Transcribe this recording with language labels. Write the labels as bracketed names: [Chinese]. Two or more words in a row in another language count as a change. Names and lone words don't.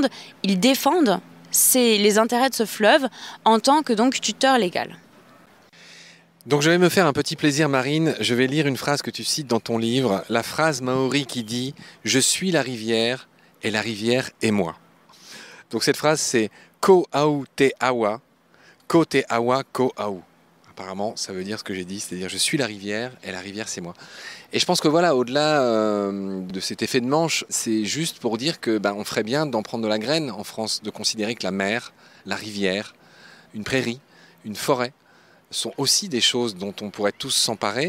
[French] Ils défendent les intérêts de ce fleuve en tant que donc tuteur légal. Donc je vais me faire un petit plaisir Marine, je vais lire une phrase que tu cites dans ton livre, la phrase maori qui dit « Je suis la rivière et la rivière est moi ». Donc cette phrase c'est [Māori] « Ko au te awa, ko te awa ko au ». [French] Apparemment ça veut dire ce que j'ai dit, c'est-à-dire « Je suis la rivière et la rivière c'est moi ». Et je pense que voilà, au-delà de cet effet de manche, c'est juste pour dire que on ferait bien d'en prendre de la graine en France, de considérer que la mer, la rivière, une prairie, une forêt, sont aussi des choses dont on pourrait tous s'emparer.